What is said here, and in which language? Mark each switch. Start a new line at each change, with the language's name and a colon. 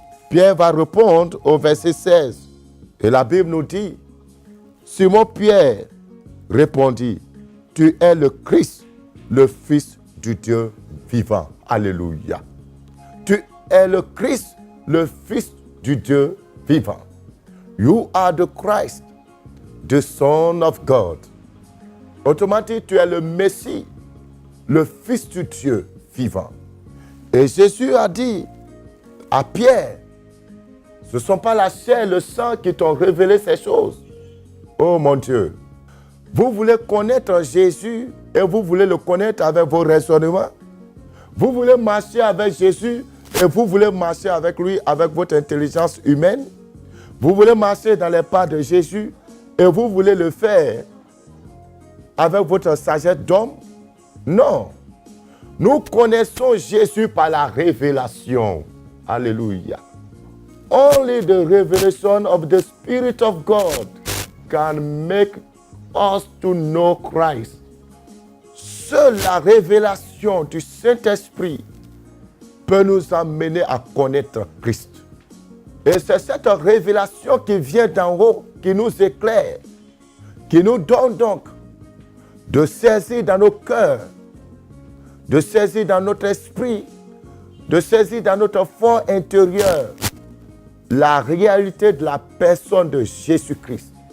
French: Pierre va répondre au verset 16. Et la Bible nous dit, Simon Pierre répondit, tu es le Christ, le Fils du Dieu vivant. Alléluia. Tu es le Christ, le Fils du Dieu vivant.
English: You are the Christ, the Son of God.
French: Autrement dit, tu es le Messie, le Fils du Dieu vivant. Et Jésus a dit à Pierre, ce ne sont pas la chair et le sang qui t'ont révélé ces choses. Oh mon Dieu, vous voulez connaître Jésus et vous voulez le connaître avec vos raisonnements. Vous voulez marcher avec Jésus et vous voulez marcher avec lui avec votre intelligence humaine. Vous voulez marcher dans les pas de Jésus et vous voulez le faire avec votre sagesse d'homme. Non. Nous connaissons Jésus par la révélation. Alléluia.
English: Only the revelation of the Spirit of God can make us to know Christ.
French: Seule la révélation du Saint-Esprit peut nous amener à connaître Christ. Et c'est cette révélation qui vient d'en haut, qui nous éclaire, qui nous donne donc de saisir dans nos cœurs, de saisir dans notre esprit, de saisir dans notre fort intérieur la réalité de la personne de Jésus-Christ.